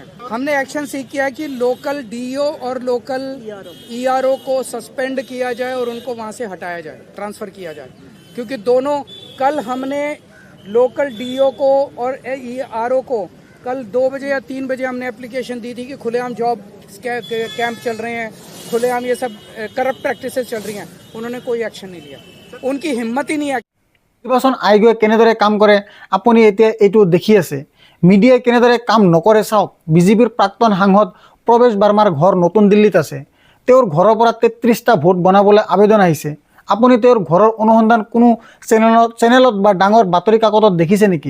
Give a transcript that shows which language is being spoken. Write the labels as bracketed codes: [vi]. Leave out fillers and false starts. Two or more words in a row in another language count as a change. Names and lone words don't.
[hi] हमने एक्शन सीख किया है कि [en] local DO [hi] और [en] local ERO [hi] को सस्पेंड किया जाए और उनको वहाँ से हटाया जाए, ट्रांसफ़र किया जाए, क्योंकि दोनों कल हमने [en] local DO [hi] को और ईआरओ को कल 2 बजे या 3 बजे हमने एप्लीकेशन दी थी कि खुलेआम जॉब कैंप चल रहे हैं, खुलेआम ये सब [en] corrupt practices [hi] चल रही हैं। उन्होंने कोई एक्शन नहीं लिया, उनकी हिम्मत ही नहीं है। [as] নিৰ্বাচন আয়োগে কেনেদৰে কাম কৰে আপুনি এতিয়া এইটো দেখি আছে। মিডিয়াই কেনেদৰে কাম নকৰে চাওক। বিজেপিৰ প্ৰাক্তন সাংসদ প্ৰৱেশ বাৰ্মাৰ ঘৰ নতুন দিল্লীত আছে। তেওঁৰ ঘৰৰ পৰা 33টা ভোট বনাবলৈ আবেদন আহিছে। আপুনি তেওঁৰ ঘৰৰ অনুসন্ধান কোনো চেনেলত বা ডাঙৰ বাতৰি কাকতত দেখিছে নেকি?